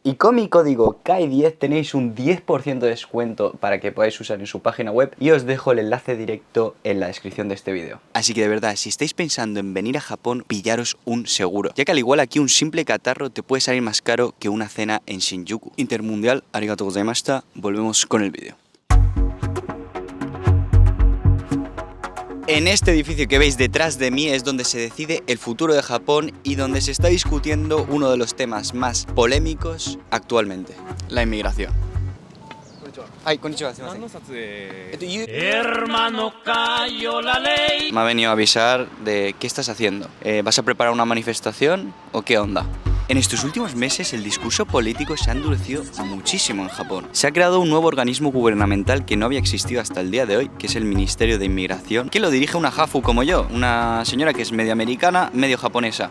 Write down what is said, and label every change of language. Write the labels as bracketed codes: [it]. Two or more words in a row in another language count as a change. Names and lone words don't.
[es] Y con mi código KAI10 tenéis un 10% de descuento para que podáis usar en su página web, y os dejo el enlace directo en la descripción de este vídeo. Así que de verdad, si estáis pensando en venir a Japón, pillaros un seguro, ya que al igual aquí un simple catarro te puede salir más caro que una cena en Shinjuku. [ja] Intermundial, ありがとうございました. [es] Volvemos con el vídeo. En este edificio que veis detrás de mí es donde se decide el futuro de Japón y donde se está discutiendo uno de los temas más polémicos actualmente: la inmigración. Ay, [ja] こんにちは、すみません. [es] Hermano, cayó la ley. Me ha venido a avisar de qué estás haciendo. ¿Vas a preparar una manifestación o qué onda? En estos últimos meses el discurso político se ha endurecido muchísimo en Japón. Se ha creado un nuevo organismo gubernamental que no había existido hasta el día de hoy, que es el Ministerio de Inmigración, que lo dirige una hafu como yo, una señora que es medio americana, medio japonesa.